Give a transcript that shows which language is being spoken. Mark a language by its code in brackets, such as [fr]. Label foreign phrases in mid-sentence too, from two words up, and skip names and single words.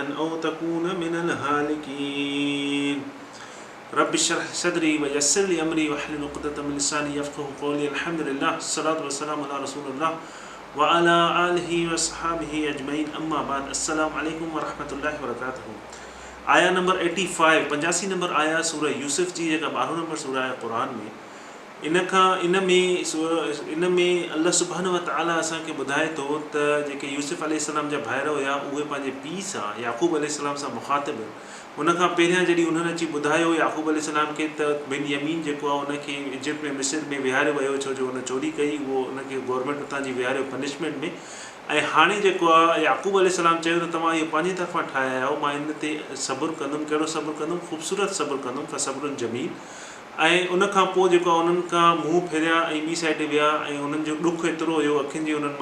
[ar] أو تكون من الهالكين رب اشرح لي صدري ويسر لي أمري واحلل عقدة من لساني يفقهوا قولي الحمد لله الصلاة والسلام على رسول الله وعلى آله وصحبه أجمعين أما بعد السلام عليكم ورحمة الله وبركاته [sd] आया नंबर 85 85 नंबर आया सूरह यूसुफ जी जेका 12 नंबर सूरह आहे क़ुरान में इन में [ar] الله سبحانه وتعالى [sd] असांखे ॿुधाए थो त जेके यूसुफ अलैहिस्सलाम जा भाइर हुया उहे पंहिंजे पीउ सां याक़ूब अलैहिस्सलाम सां मुख़ातिब हुन खां पहिरियां जॾहिं उन्हनि अची ॿुधायो याक़ूब अलैहिस्सलाम खे त बिन यमीन जेको आहे उनखे इजिप्ट में मिस्र में विहारियो वियो छो जो हुन चोरी कई उहो उनखे गवर्नमेंट उतां जी विहारियो पनिशमेंट में ऐं हाणे जेको आहे याक़ूब अलैहिस्सलाम चयो त तव्हां इहो पंहिंजी तरफ़ां ठाहिया आहियो मां इन ते सब्र कंदुमि कहिड़ो सब्र कंदुमि ख़ूबसूरत सब्र कंदुमि [ar] فصبر جميل [sd] ऐं उन खां पोइ जेको आहे उन्हनि खां मुंहुं फेरिया ऐं ॿी साइड विया ऐं उन्हनि जो ॾुखु एतिरो हुयो अखियुनि जी उन्हनि